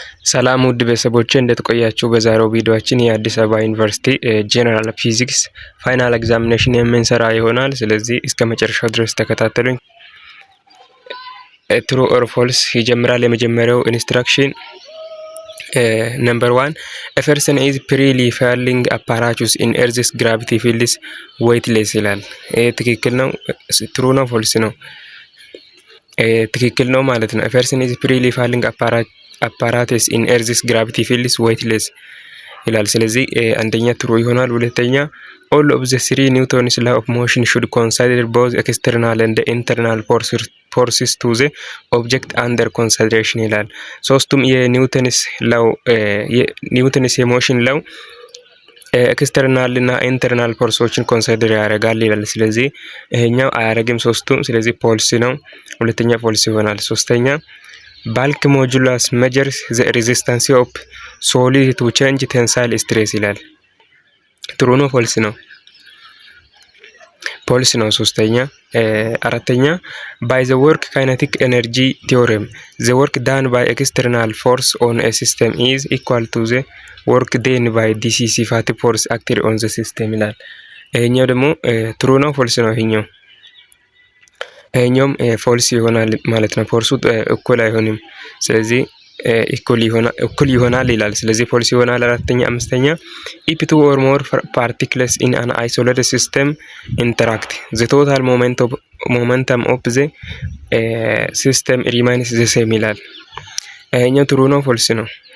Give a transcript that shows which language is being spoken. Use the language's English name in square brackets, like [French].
[Amharic] ሰላም ውድ ቤተሰቦቼ እንደተቆያችሁ በዛሬው ቪዲዮአችን የአዲስ አበባ ዩኒቨርሲቲ ጄነራል ፊዚክስ ፋይናል ኤግዛሚኔሽን የምንሰራ ይሆናል። ስለዚህ እስከ መጨረሻው ድረስ ተከታተሉኝ። ትሩ ኦር ፎልስ ይጀምራል። የመጀመሪያው ኢንስትራክሽን ነምበር 1 [English] a person is freely falling apparatus in earth's gravity fields weightless [Amharic] ይላል። ትክክል ነው? ትሩ ነው? ፎልስ ነው? ትክክል ነው ማለት ነው። [English] a person is freely falling apparatus in earth's gravity fields weightless [Amharic] ይላል። ስለዚህ አንደኛ ትሩ ይሆናል። ሁለተኛ [English] all of the three Newton's law of motion should consider both external and internal forces to the object under consideration [Amharic] ይላል። ሶስቱም የኒውተንስ የሞሽን ላው ኤክስተርናል እና ኢንተርናል ፎርሶችን ኮንሲደር ያደርጋል ይላል። ስለዚህ ይሄኛው አያደርግም ሶስቱም። ስለዚህ ፎልስ ነው። ሁለተኛ ፎልስ ይሆናል። ሶስተኛ [English] bulk modulus measures the resistance of solid to change tensile stress [Amharic] ይላል። ትሩ ነው? ፎልስ ነው? ፎልስ ነው ሶስተኛ። አራተኛ [English] by the work kinetic energy theorem the work done by external force on a system is equal to the work done by decisive force acted on the system [Amharic] ይላል። ይሄኛው ደግሞ ትሩ ነው? ፎልስ ነው? ይሄኛውም ፎልስ ይሆናል ማለት ነው። ፎርሱ እኩል አይሆንም። ስለዚህ እኩል ይሆናል ይላል። ስለዚህ ፎልስ ይሆናል። አራተኛ። አምስተኛ [English] if two or more particles in an isolated system interact the total momentum of the system remains the same [Amharic] ይላል። ይሄኛው ትሩ ነው? ፎልስ ነው?